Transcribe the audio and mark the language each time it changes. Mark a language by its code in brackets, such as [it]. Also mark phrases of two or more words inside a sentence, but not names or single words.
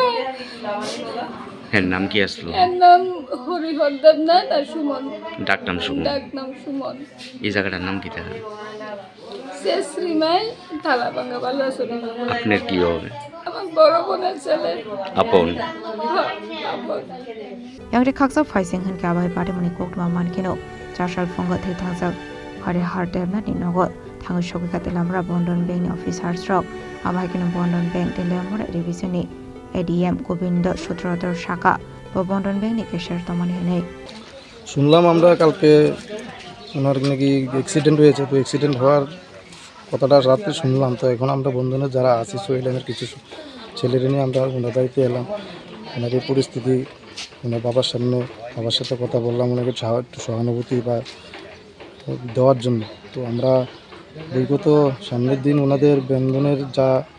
[bn] এর নাম কি আসলো? এর নাম হরিহর দেবনাথ আর সুমন। ডাক নাম সুমন। এই জায়গাটার নাম কি তাহলে? শ্রীমাই থালাভাঙ্গা বালাসুরি। আপনার কি হবে? আমার বড় বোনের ছেলে। আপন। [trp] yang ri khaksa faising han ka bai pare mani koktuma mankino chashal phonga thei thangsa hare har demna ni nogo thang shogi ka telamra bondon bank ni officer stroke abai kino bondon bank telamra division ni ADM গোবিন্দ সূত্রধর [bn] শাখা ও বন্টন ব্যাংক [trp] নি কেশিয়ার তমানি নেই [bn] শুনলাম আমরা কালকে ওনার নাকি অ্যাক্সিডেন্ট হয়েছে তো অ্যাক্সিডেন্ট হওয়ার কথাটা রাতে শুনলাম তো এখন আমরা বন্ধনের যারা আছি সোহেলের কিছু ছেলেরা নিয়ে আমরা ওনার বাড়িতে এলাম ওনার এই পরিস্থিতি ওনার বাবার সামনে বাবার সাথে কথা বললাম ওনাকে একটু সহানুভূতি বা দেওয়ার জন্য তো আমরা বিগত সামনের দিন ওনাদের বন্ধনের যা